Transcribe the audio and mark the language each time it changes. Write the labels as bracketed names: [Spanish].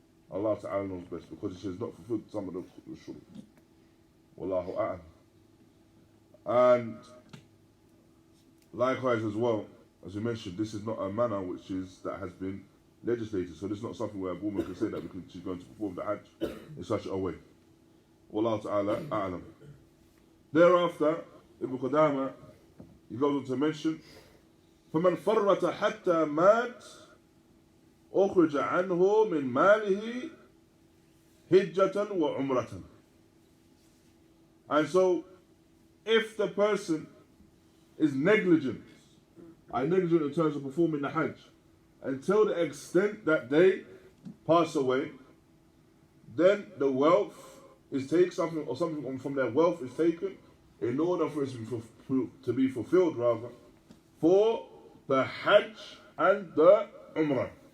[English] Allah Ta'ala knows best, because she has not fulfilled some of the shurut. [Arabic] Wallahu a'lam. [English] And likewise as well, as you mentioned, this is not a manner that has been legislated. So this is not something where a woman can say that because she's going to perform the Hajj in such a way. [Arabic] Wallahu Ta'ala a'lam. Thereafter, Ibn Qudāmah, he goes on to mention, فَمَنْ فَرَّةَ حَتَّى مَاتْ أُخْرِجَ عَنْهُ مِنْ مَالِهِ حِجَّةً وَعُمْرَةً. [English] And so, if the person is negligent in terms of performing the Hajj, until the extent that they pass away, then the wealth is taken, something from their wealth is taken in order for it to be fulfilled, rather, for the Hajj and the Umrah.